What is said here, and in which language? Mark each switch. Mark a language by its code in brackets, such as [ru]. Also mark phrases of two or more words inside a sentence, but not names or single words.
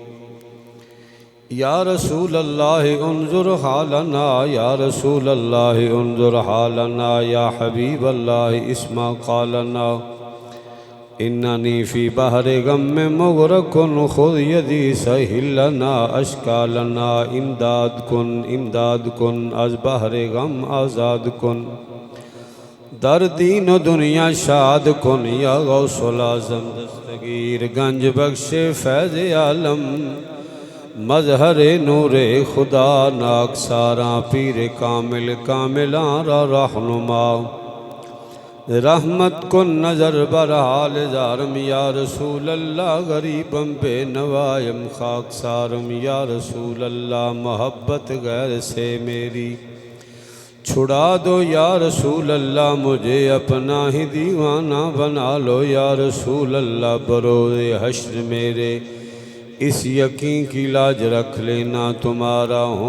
[ar] يا رسول الله انظر حالنا يا رسول الله انظر حالنا يا حبيب الله اسمع قالنا إنني في بحر غم مغرق خذ يدي سهل لنا أشكالنا [fa] امداد كن از بحر غم آزاد کن در دین و دنیا شاد کن [ar] یا غوث العظم [fa] دستگیر گنج بخش فیض عالم مظہر نور خدا ناک ساراں پیر کاملاں را رہنما [ur] رحمت کن نظر برحال زارم [ar] یا رسول اللہ [ur] غریبم بے نوائم خاک سارم [ar] یا رسول اللہ [ur] محبت غیر سے میری چھڑا دو [ar] یا رسول اللہ [ur] مجھے اپنا ہی دیوانہ بنا لو [ar] یا رسول اللہ [ur] بروز حشر میرے اس یقین کی لاج رکھ لینا تمہارا